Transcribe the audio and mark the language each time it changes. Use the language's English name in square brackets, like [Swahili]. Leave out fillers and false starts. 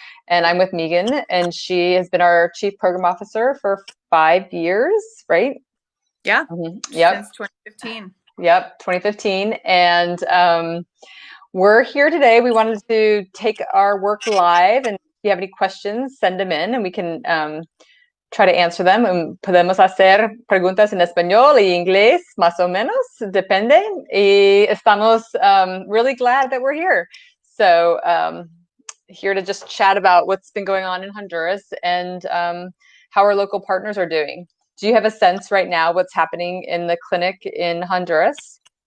[English] And I'm with Meaghan, and she has been our chief program officer for 5 years, right? Yeah. Yep. Since 2015. Yep, 2015. And we're here today. We wanted to take our work live, and if you have any questions, send them in, and we can try to answer them. [Spanish] Podemos hacer preguntas en español y inglés, más o menos, depende. Y estamos [English] really glad that we're here. So here to just chat about what's been going on in Honduras and how our local partners are doing. Do you have a sense right now what's happening in the clinic in Honduras?